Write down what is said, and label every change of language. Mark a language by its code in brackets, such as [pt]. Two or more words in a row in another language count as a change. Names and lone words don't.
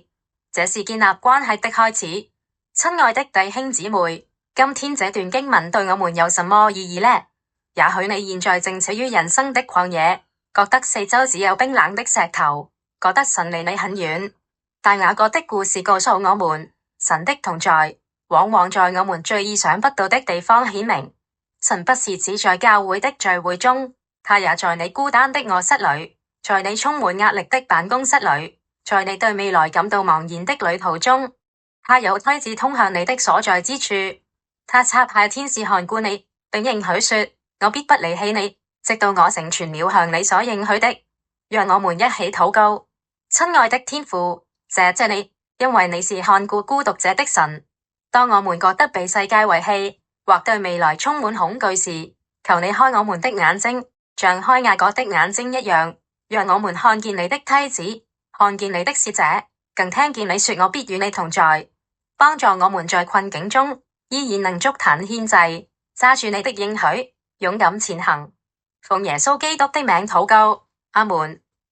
[zh] 這是建立關係的開始。親愛的弟兄姊妹，今天這段經文對我們有什麼意義呢？也許你現在正處於人生的曠野，覺得四周只有冰冷的石頭，覺得神離你很遠。但雅各的故事告訴我們，神的同在往往在我們最意想不到的地方顯明。神不是只在教會的聚會中，他也在你孤單的臥室裏，在你充滿壓力的辦公室裏，在你對未來感到茫然的旅途中。他有梯子通向你的所在之處，他差派天使看顧你，並應許說：我必不離棄你，直到我成全了向你所應許的。讓我們一起禱告。親愛的天父，謝謝你，因為你是看顧孤獨者的神。當我們覺得被世界遺棄，或對未來充滿恐懼時，求你開我們的眼睛，像開雅各的眼睛一樣，讓我們看見你的梯子，看見你的使者，更聽見你說我必與你同在，幫助我們在困境中依然能築壇獻祭，揸住你的應許，勇敢前行。奉耶穌基督的名禱告，阿門。